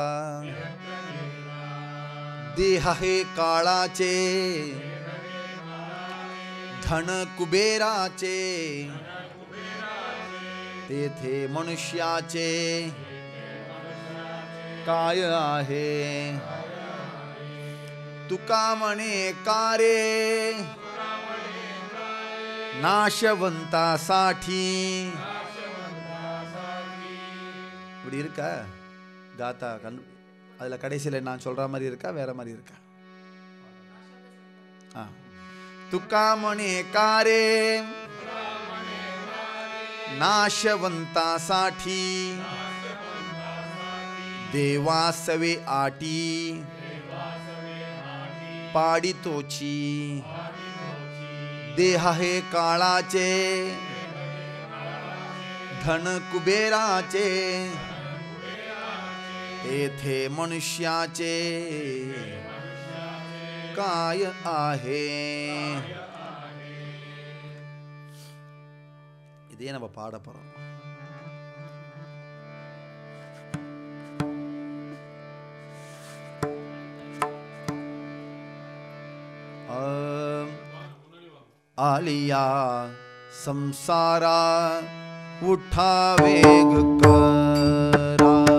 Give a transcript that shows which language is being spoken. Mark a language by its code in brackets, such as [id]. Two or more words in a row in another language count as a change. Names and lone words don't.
[mr] देह हे काळाचे, धन कुबेराचे, तेथे मनुष्याचे काय आहे. तुका म्हणे कारे, नाशवंतासाठी. [ta] இப்படி இருக்கா காத்தா அதில் கடைசியில் நான் சொல்கிற மாதிரி இருக்கா வேற மாதிரி இருக்கா? [mr] तुका म्हणे कारे, नाशवंतासाठी, देवासवे आटी, पाडितोची. देह हे काळाचे, धन कुबेराचे, तेथे मनुष्याचे काय आहे. [ta] இதே நம்ம பாட போறோம். [mr] आलिया संसारा, उठा वेग करा.